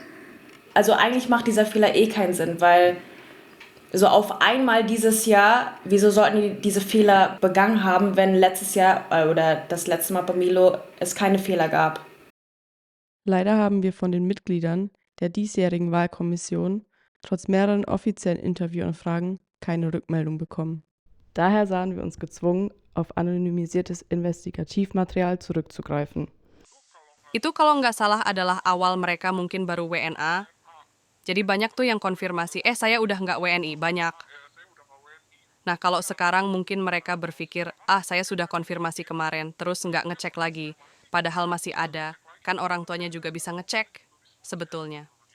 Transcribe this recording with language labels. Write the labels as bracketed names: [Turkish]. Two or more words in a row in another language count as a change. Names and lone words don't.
[German] Also eigentlich macht dieser Fehler eh keinen Sinn, weil so auf einmal dieses Jahr, wieso sollten die diese Fehler begangen haben, wenn letztes Jahr oder das letzte Mal Pemilu es keine Fehler gab? Leider haben wir von den Mitgliedern der diesjährigen Wahlkommission trotz mehreren offiziellen Interviewanfragen keine Rückmeldung bekommen. Daher sahen wir uns gezwungen, auf anonymisiertes Investigativmaterial zurückzugreifen. [Indonesian] Itu kalau nggak salah adalah awal mereka mungkin baru WNA. Jadi banyak tuh yang konfirmasi, saya udah nggak WNI, banyak. Nah kalau sekarang mungkin mereka berpikir, saya sudah konfirmasi kemarin, terus nggak ngecek lagi. Padahal masih ada, kan orang tuanya juga bisa ngecek sebetulnya.